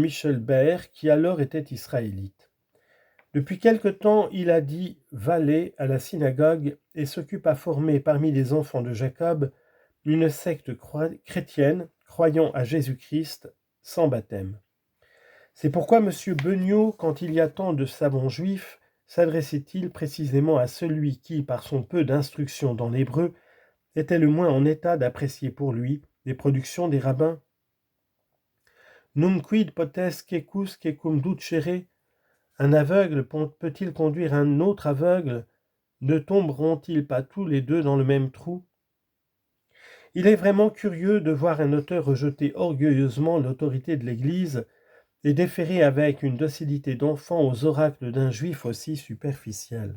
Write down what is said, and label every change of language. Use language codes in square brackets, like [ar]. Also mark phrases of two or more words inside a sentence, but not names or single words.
[fr] Michel Bert, qui alors était israélite. Depuis quelque temps, il a dit valet à la synagogue et s'occupe à former parmi les enfants de Jacob une secte chrétienne croyant à Jésus-Christ sans baptême. C'est pourquoi M. Beugnot, quand il y a tant de savants juifs, s'adressait-il précisément à celui qui, par son peu d'instruction dans l'hébreu, était le moins en état d'apprécier pour lui les productions des rabbins. [la] Num quid potes quecus quecum ducere? [fr] Un aveugle peut-il conduire un autre aveugle? Ne tomberont-ils pas tous les deux dans le même trou? Il est vraiment curieux de voir un auteur rejeter orgueilleusement l'autorité de l'Église et déférer avec une docilité d'enfant aux oracles d'un juif aussi superficiel.